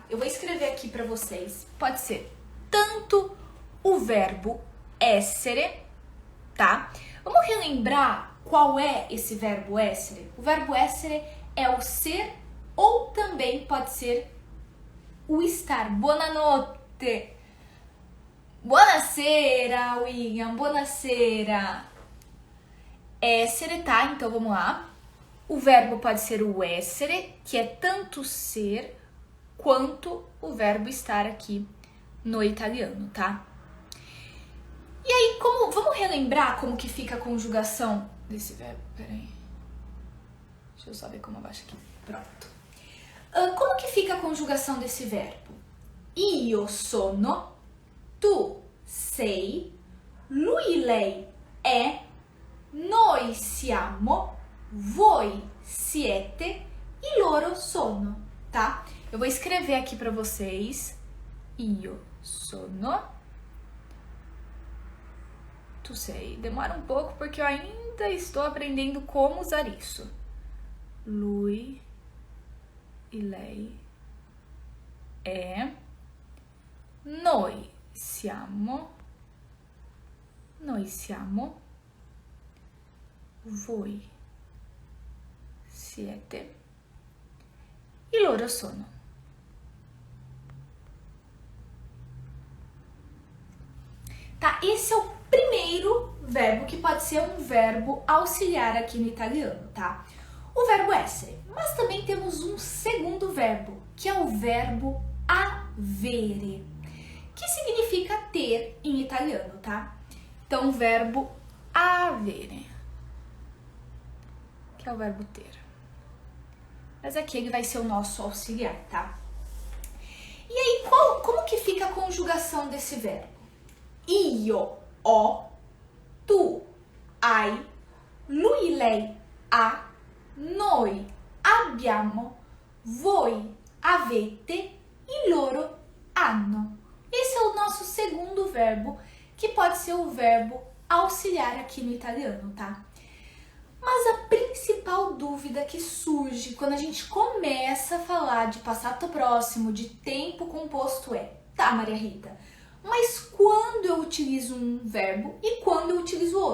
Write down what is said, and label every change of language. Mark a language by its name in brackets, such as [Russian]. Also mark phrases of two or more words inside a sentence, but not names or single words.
[Portuguese] Eu vou escrever aqui para vocês. Pode ser tanto o verbo essere, tá? Vamos relembrar qual é esse verbo essere? O verbo essere é o ser ou também pode ser o estar. [Italian] Buonanotte! Buonasera, William! Buonasera! Essere, [Portuguese] tá? Então vamos lá. O verbo pode ser o essere, que é tanto ser quanto o verbo estar aqui no italiano, tá? E aí, vamos relembrar como que fica a conjugação desse verbo? Peraí. Deixa eu só ver como abaixo aqui. Pronto. Como que fica a conjugação desse verbo? [Italian] Io sono, tu sei, lui, lei è, noi siamo, voi siete e loro sono, [Portuguese] tá? Eu vou escrever aqui para vocês. [Italian] Io sono, tu sei. [Portuguese] Demora um pouco porque eu ainda estou aprendendo como usar isso. [Italian] Lui e lei è, noi siamo, voi siete e loro sono. [Portuguese] Tá, esse é o primeiro verbo que pode ser um verbo auxiliar aqui no italiano, tá? O verbo essere. Mas também temos um segundo verbo, que é o verbo avere, que significa ter em italiano, tá? Então, o verbo avere, que é o verbo ter. Mas aqui ele vai ser o nosso auxiliar, tá? E aí, como que fica a conjugação desse verbo? [Italian] Io ho, tu hai, lui, lei ha, noi abbiamo, voi avete e loro hanno. [Portuguese] Esse é o nosso segundo verbo, que pode ser o verbo auxiliar aqui no italiano, tá? Mas a principal dúvida que surge quando a gente começa a falar de passato próximo, de tempo composto é: tá, Maria Rita, mas quando eu utilizo um verbo e quando eu utilizo outro?